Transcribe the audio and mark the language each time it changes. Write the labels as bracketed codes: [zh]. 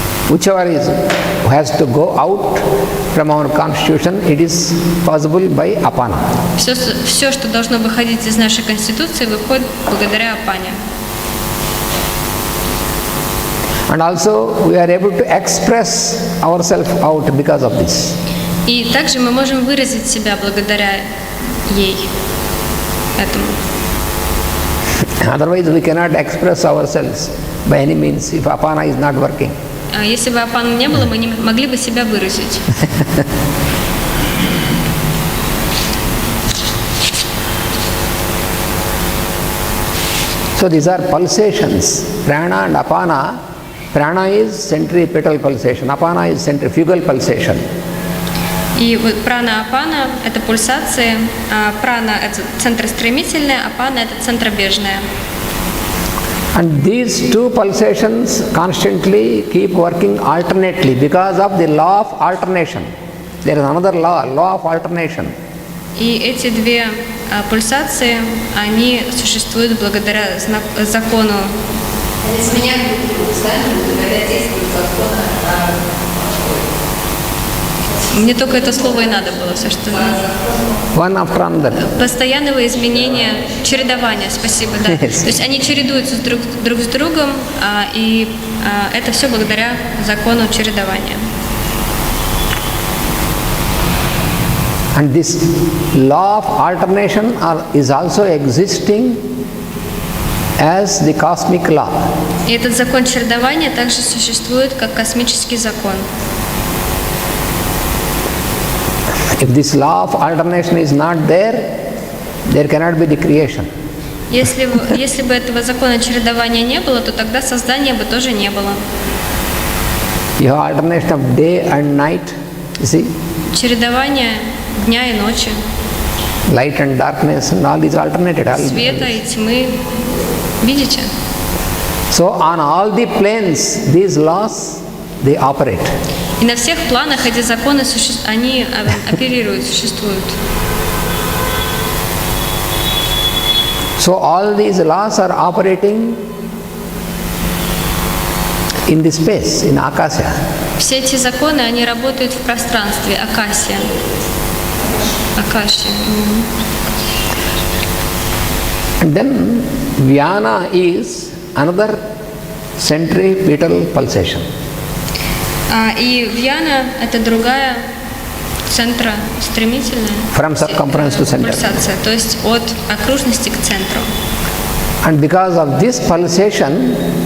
[en] Whichever has to go out from our constitution, it is possible by apana. [ru] Все, что должно выходить из нашей конституции, выходит благодаря апане. [en] And also we are able to express ourselves out because of this. [ru] И также мы можем выразить себя благодаря ей, этому. [en] Otherwise we cannot express ourselves by any means if apana is not working. [ru] Если бы апаны не было, мы не могли бы себя выразить. [en] So these are pulsations, prana and apana. Prana is centripetal pulsation, apana is centrifugal pulsation. [ru] И вот прана-апана – это пульсации, а прана – это центростремительная, апана – это центробежная. [en] And these two pulsations constantly keep working alternately because of the law of alternation. There is another law of alternation. [ru] И эти две пульсации, они существуют благодаря закону. Они сменяют друг друга, благодаря действию закона. Мне только это слово и надо было, все что. [en] One after another. [ru] Постоянного изменения, чередования, спасибо, да. [en] Yes. [ru] То есть они чередуются друг с другом, и это все благодаря закону чередования. [en] And this law of alternation is also existing as the cosmic law. [ru] И этот закон чередования также существует как космический закон. [en] If this law of alternation is not there, there cannot be the creation. [ru] Если бы этого закона чередования не было, то тогда создания бы тоже не было. [en] You have alternation of day and night, you see? [ru] Чередование дня и ночи, [en] Light and darkness and all these alternated. [ru] света и тьмы. Видите? [en] So on all the planes, these laws, they operate. [ru] И на всех планах эти законы они оперируют, существуют. [en] So all these laws are operating in the space, in Akasha. [ru] Все эти законы, они работают в пространстве, Акасия. Акаши. [en] And then Vyana is another centripetal pulsation. [ru] И Вьяна – это другая центростремительная [en] From circumference to center. [ru] пульсация, то есть от окружности к центру. [en] And because of this pulsation,